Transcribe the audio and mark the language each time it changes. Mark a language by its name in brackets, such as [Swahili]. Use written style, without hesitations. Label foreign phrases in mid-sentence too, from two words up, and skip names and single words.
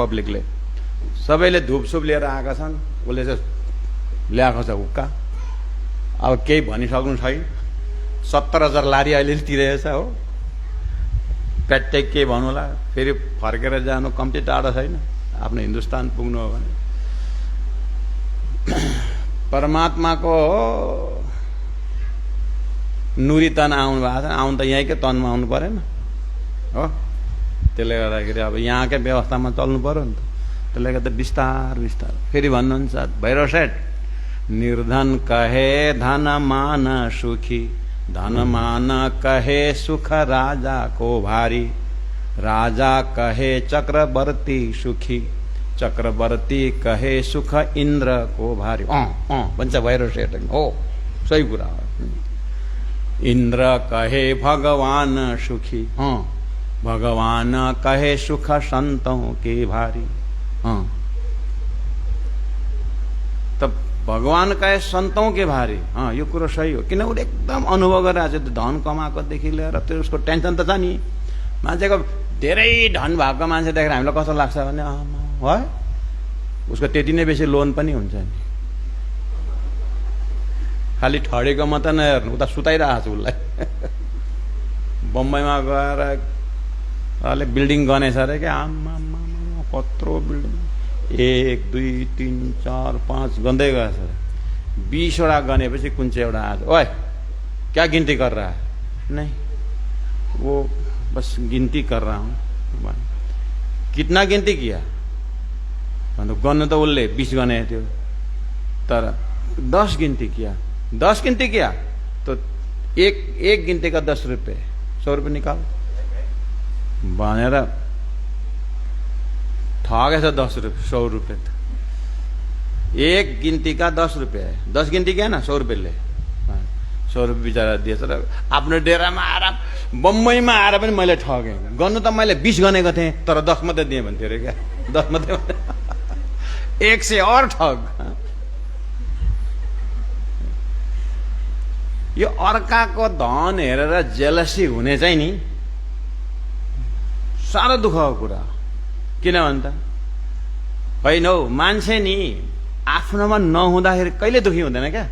[Nepali] पब्लिकले सबैले धुपसुप लिएर आएका छन् उसले चाहिँ ल्याएको छ हुक्का अब केही भनिसक्नु छैन 70,000 लारी अहिले तिरेको छ हो प्याट्टै के भन्नुला फेरि फर्केर जानु कम्ती टाढो छैन आफ्नो हिन्दुस्तान पुग्नु हो भने परमात्माको नुरी तन आउनु भएको छ, आउनु त यहीँकै तनमा आउनु परेन हो। त्यसले गर्दाखेरि अब यहाँकै व्यवस्थामा चल्नु पर्यो नि त। त्यसले गर्दा बिस्तार बिस्तार फेरि भन्नुहुन्छ भैरव सेठ, [Hindi] निर्धन कहे धन मान सुखी, धन मान कहे सुख राजा को भारी, राजा कहे चक्रवर्ती सुखी, चक्रवर्ती कहे सुख इंद्र को भारी। [Nepali] भन्छ भैरव सेठ, हो सही कुरा हो। [Hindi] इंद्र कहे भगवान सुखी, भगवान कहे सुख संतों के भारी। तब भगवान कहे संतों के भारी। [Nepali] यो कुरो सही हो, किन उसले एकदम अनुभव गरिरहेको छ। धन कमाएकोदेखि लिएर त्यो उसको टेन्सन त छ नि। मान्छेको धेरै धन भएको मान्छे देखेर हामीलाई कस्तो लाग्छ भने है उसको त्यति नै बेसी लोन पनि हुन्छ नि। खालि ठडेको मात्र नहेर्नु, उता सुताइरहेको छु उसलाई। बम्बईमा गएर अलि बिल्डिङ गनेछ अरे क्या, आम्मा कत्रो बिल्डिङ, 1 2 3 4 5 गन्दै गएछ। 20 वटा गनेपछि कुन चाहिँ एउटा आज, [Hindi] ओए क्या गिनती कर रहा है? नहीं, वो बस गिनती कर रहा हूँ। कितना गिनती किया? [Nepali] गन्नु त उसले 20 गने थियो, तर [Hindi] 10 गिनती किया। 10 गिनती किया तो एक गिनती का 10 रुपये, 100 रुपये निकाल [Nepali] भनेर ठगेछ। [Hindi] 10 रुपये 100 रुपये त एक गिनती का 10 रुपये है। 10 गिनती किया ना, 100 रुपये ले, 100 रुपये [Nepali] बिचरा दिएछ। र आफ्नो डेरामा आएर बम्बईमा आएर पनि मैले ठगेँ। गर्नु त मैले 20 गनेको थिएँ, तर 10 मात्रै दिएँ भन्थ्यो अरे क्या। [Hindi] 10 मात्रै, 1 से और ठग। [Nepali] यो अर्काको धन हेरेर जेलसी हुने चाहिँ नि साह्रो दुःखको कुरा। किन भन्छ होइन हौ, मान्छे नि आफ्नोमा नहुँदाखेरि कहिले दुखी हुँदैन क्या।